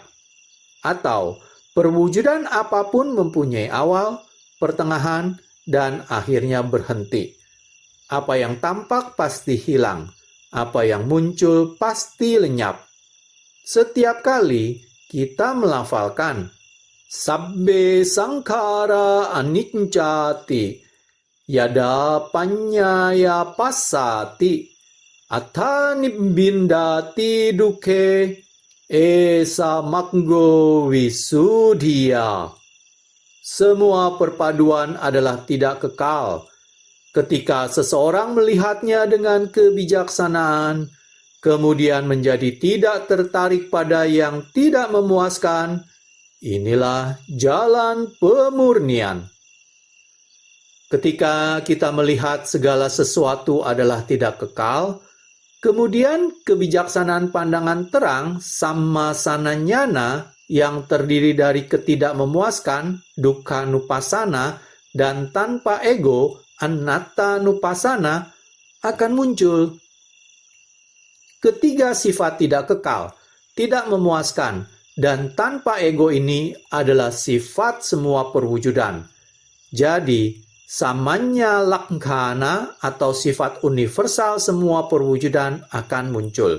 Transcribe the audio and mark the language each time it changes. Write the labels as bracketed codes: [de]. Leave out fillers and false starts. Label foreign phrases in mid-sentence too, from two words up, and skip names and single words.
[id] Atau perwujudan apapun mempunyai awal, pertengahan, dan akhirnya berhenti. Apa yang tampak pasti hilang, apa yang muncul pasti lenyap. Setiap kali kita melafalkan [pi] Sabbe sangkara aniccati yada panyaya passati atanibbindati duke esa maggo wisudhiya. [id] Semua perpaduan adalah tidak kekal. Ketika seseorang melihatnya dengan kebijaksanaan, kemudian menjadi tidak tertarik pada yang tidak memuaskan, inilah jalan pemurnian. Ketika kita melihat segala sesuatu adalah tidak kekal, kemudian kebijaksanaan pandangan terang sammasananyana yang terdiri dari ketidakmemuaskan, [pi] dukkha nupassana, [id] dan tanpa ego, [pi] anatta nupassana, [id] akan muncul. Ketiga sifat tidak kekal, tidak memuaskan, dan tanpa ego ini adalah sifat semua perwujudan. Jadi, [pi] samanya laksana [id] atau sifat universal semua perwujudan akan muncul.